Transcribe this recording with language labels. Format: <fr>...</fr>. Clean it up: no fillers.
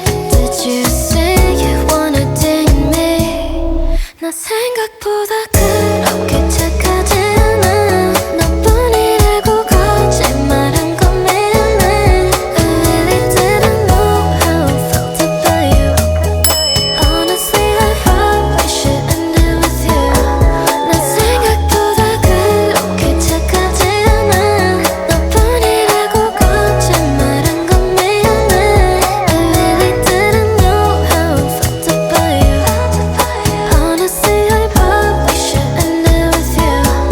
<en>Did you say you wanna date me?</en> <ko>나 생각보다 그렇게 착하지 않아. 너뿐이라고 거짓말한 건 미안해.</ko> <en>I really didn't know how I felt about you. Honestly, I probably should end it with you.</en> <ko>나 생각보다 그렇게 착하지 않아. 너뿐이라고 거짓말한 건 미안해.</ko> <en>I really didn't know how I felt about you. Honestly, I probably should end it with you.</en>